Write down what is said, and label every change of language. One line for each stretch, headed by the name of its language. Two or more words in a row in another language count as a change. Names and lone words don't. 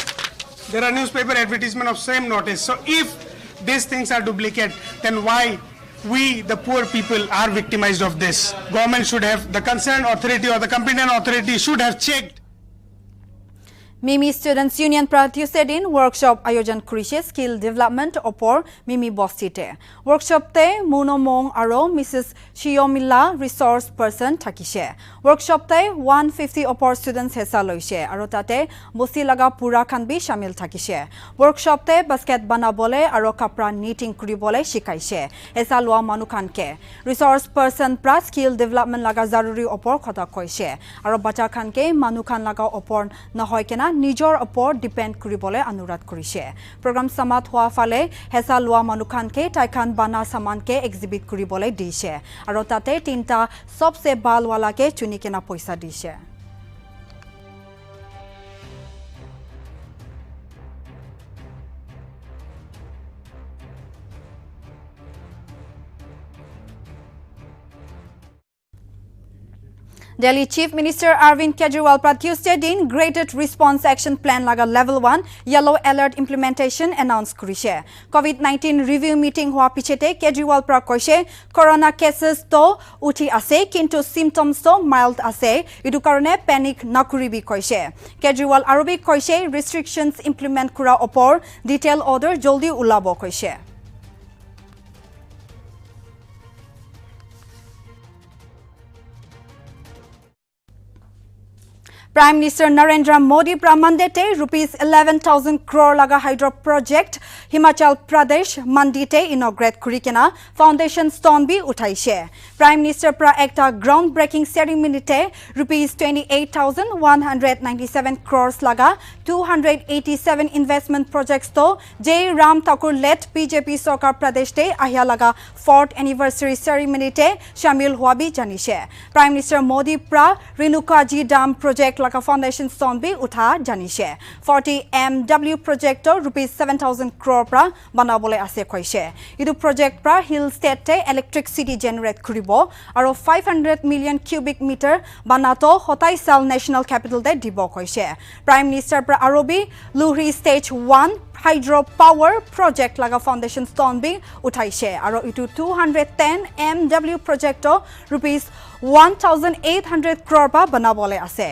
English: So if these things are duplicate, then why we, the poor people, are victimized of this. Government should have, the concerned authority or the competent authority should have checked.
Naga Pidgin: Mimi Students Union Pratyuse din workshop ayojan kurise
English: skill development
Naga Pidgin: opor Mimi Bostite. Workshop te Munomong aro Mrs. Shiomila resource person thakise. Workshop te 150 opor students hesa loise aro tate bosi laga pura khan bi shamil thakise. Workshop te basket banabole aro kapra knitting kuribole shikaise. Hesa loa manu khan ke. Resource person pra
English: skill development
Naga Pidgin: laga zaruri opor khota koise. Aro bacha khan ke manu khan laga opor na hoy kena Nijor opor depend kuribole anurat kurise. Program samat hua fale hesa lua manukhan ke taikhan bana saman ke exhibit kuribole dise. Aro tate tinta sobse bal wala ke chuni kena poisa dise. Delhi Chief Minister Arvind Kejriwal Pratyuse din Graded Response Action Plan laga
English: Level 1 Yellow Alert Implementation announced
Naga Pidgin: kurise.
English: COVID-19 review meeting
Naga Pidgin: hua pichete Kejriwal pra koise
English: corona cases
Naga Pidgin: to uthi ase kintu symptoms to mild ase idu karone panic nakuribi koise. Kejriwal arobi koise
English: restrictions implement
Naga Pidgin: kura opor
English: detail order
Naga Pidgin: joldi ulabo koise. Prime Minister Narendra Modi pramandete rupees 11,000 crore laga
English: hydro project
Naga Pidgin: Himachal Pradesh mandite inaugurate kurikena
English: foundation stone
Naga Pidgin: bi uthaise. Prime Minister pra ekta
English: groundbreaking ceremony
Naga Pidgin: te rupees 28,197 crores laga 287
English: investment projects
Naga Pidgin: to J Ram Thakur led BJP Sarkar Pradesh te ahya laga
English: 4th anniversary ceremony
Naga Pidgin: te shamil hua bi janise. Prime Minister Modi pra Renukaji Dam project laga
English: foundation stone
Naga Pidgin: bi utha janise.
English: 40 MW project
Naga Pidgin: to rupees 7,000 crore pra banabole ase koise. Idu project pra
English: hill state
Naga Pidgin: te
English: electricity generate
Naga Pidgin: kuribo aro
English: 500 million cubic meter
Naga Pidgin: banato hotai sal
English: national capital
Naga Pidgin: de dibo koise. Prime Minister pra arobi Luhri stage 1
English: hydro power project
Naga Pidgin: laga
English: foundation stone
Naga Pidgin: bi uthaise aro itu
English: 210 MW project
Naga Pidgin: to rupees 1,800 crore pa banabole ase.